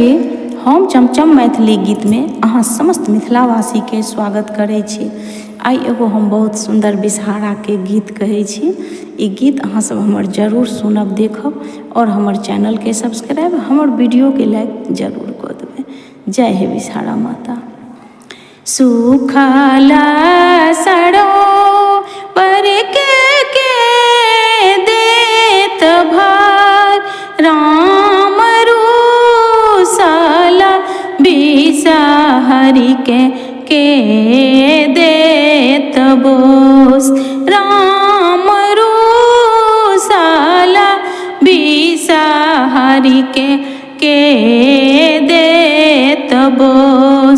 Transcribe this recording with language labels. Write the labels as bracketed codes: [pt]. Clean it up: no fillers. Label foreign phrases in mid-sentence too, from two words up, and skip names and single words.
[mai] हम चमचम मैथिली गीत में अहाँ समस्त मिथिलावासी के स्वागत करै छी। आई एगो हम बहुत सुंदर विषहारा के गीत कहै छी। ई गीत अहाँ सब हमर जरूर सुनब, देखब और हमर चैनल के सब्सक्राइब, हमर वीडियो के लाइक जरूर कर देबै। जय हे विषहारा माता। सुखला सड़ो पर के देत भार, राम रूसला बिषहरि के देत बोस, राम रूसला बिषहरि के देत बोस।